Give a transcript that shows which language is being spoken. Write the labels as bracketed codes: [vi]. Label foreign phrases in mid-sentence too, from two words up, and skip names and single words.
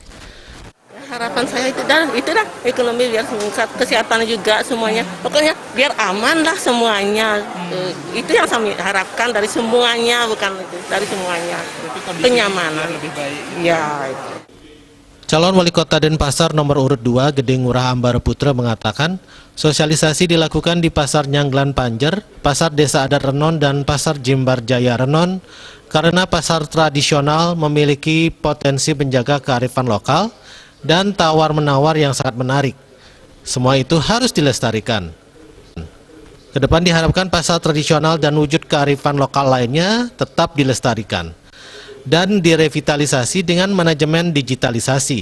[id] Harapan saya itu dah ekonomi biar kesehatan juga semuanya. Pokoknya biar aman lah semuanya. Itu yang kami harapkan dari semuanya, bukan itu, dari semuanya. Kenyamanan lebih baik. Ya, itu. Calon wali kota Denpasar nomor urut 2 Gede Ngurah Ambara Putra mengatakan sosialisasi dilakukan di Pasar Nyanglan Panjer, Pasar Desa Adat Renon, dan Pasar Jimbar Jaya Renon karena pasar tradisional memiliki potensi menjaga kearifan lokal dan tawar-menawar yang sangat menarik. Semua itu harus dilestarikan. Kedepan diharapkan pasar tradisional dan wujud kearifan lokal lainnya tetap dilestarikan dan direvitalisasi dengan manajemen digitalisasi.